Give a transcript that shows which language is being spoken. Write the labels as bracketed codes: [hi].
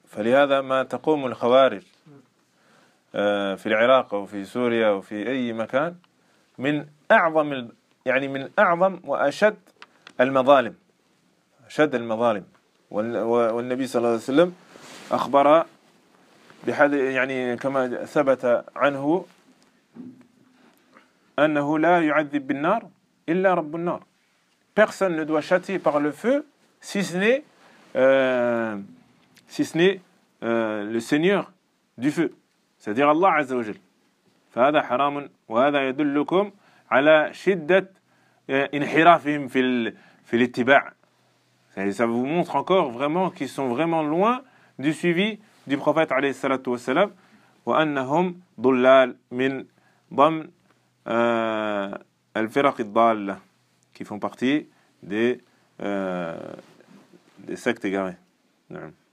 [ar] فلهذا ما تقوم الخوارج في العراق وفي سوريا وفي أي مكان من أعظم يعني من أعظم وأشد المظالم أشد المظالم. والنبي صلى الله عليه وسلم أخبر بحد يعني كما ثبت عنه أنه لا يعذب بالنار إلا رب النار. [fr] Personne ne doit châtier par le feu si ce n'est le Seigneur du feu, c'est-à-dire Allah Azza wa Jal. [ar] فهذا حرام وهذا يدلكم على شدة انحرافهم في الاتباع. [fr] Ça vous montre encore vraiment qu'ils sont vraiment loin du suivi du prophète عليه الصلاة والسلام. [ar] وأنهم ضلال من ضم الفرق الضالة [fr] qui font partie des sectes égarées. [ar] نعم.